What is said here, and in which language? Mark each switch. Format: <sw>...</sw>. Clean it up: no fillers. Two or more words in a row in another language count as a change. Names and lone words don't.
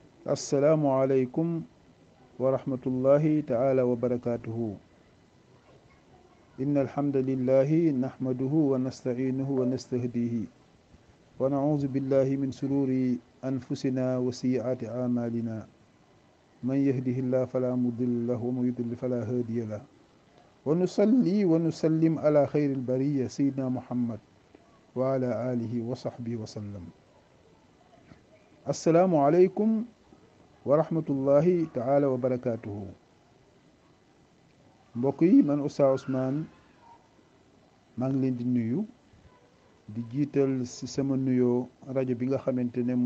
<ar>السلام عليكم ورحمة الله تعالى وبركاته إن الحمد لله نحمده ونستعينه ونستهديه ونعوذ بالله من شرور أنفسنا وسيئات أعمالنا من يهده الله فلا مضل له ومن يضلل فلا هادي له ونصلي ونسلم على خير البرية سيدنا محمد وعلى آله وصحبه وسلم. السلام عليكم ورحمة الله تعالى وبركاته</ar> <wo>mbokk yi man Oustaz Ousmane maa ngi leen di nuyu di jiital ci sama nuyoo rajo bi nga xamante ne</wo>